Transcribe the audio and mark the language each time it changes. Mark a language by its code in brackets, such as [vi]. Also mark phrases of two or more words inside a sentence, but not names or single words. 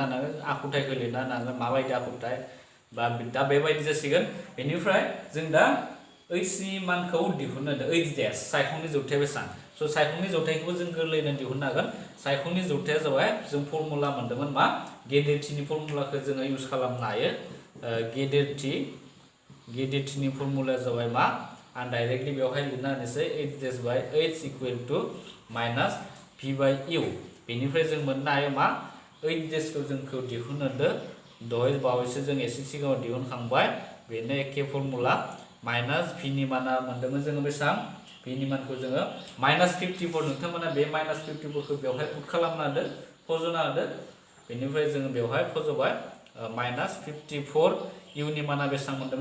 [brx] हानांगोन आखुथायखौ लिरनो हानांगोन माबायदि आखुथाय बा दा बेबायदि जासिगोन बेनिफ्राय जों दा h नि मानखौ दिहुननो [en] h dash [brx] सायखंनि जौथाया बेसेबां स' सायखंनि जौथायखौबो जों गोरलैयैनो दिहुननो हागोन सायखंनि जौथाया जाबाय जों फर्मुला मोनदोंमोन मा गेदेर टिनि फर्मुलाखौ जोङो इउज खालामनो हायो गेदेर टिनि फर्मुलाया जाबाय मा आं डाइरेक्टलि बेवहाय लिरना होनोसै [en] h dash by h equal to minus v by u [brx] बेनिफ्राय जों मोननो हायो मा [en] h dash [brx] खौ जोंखौ दिहुननो दहाय बावैसो जों एसे सिगाङाव दिहुनखांबाय बेनो एखे फर्मुला माइनास v नि माना मोनदोंमोन जोङो बेसेबां v नि मानखौ जोङो माइनास 54 नोंथांमोना बे माइनास 54 खौ बेवहाय पुट खालामना होदो फज'ना होदो बेनिफ्राय जोङो बेवहाय फज'बाय माइनास 54 u नि माना बेसेबां मोनदोंमोन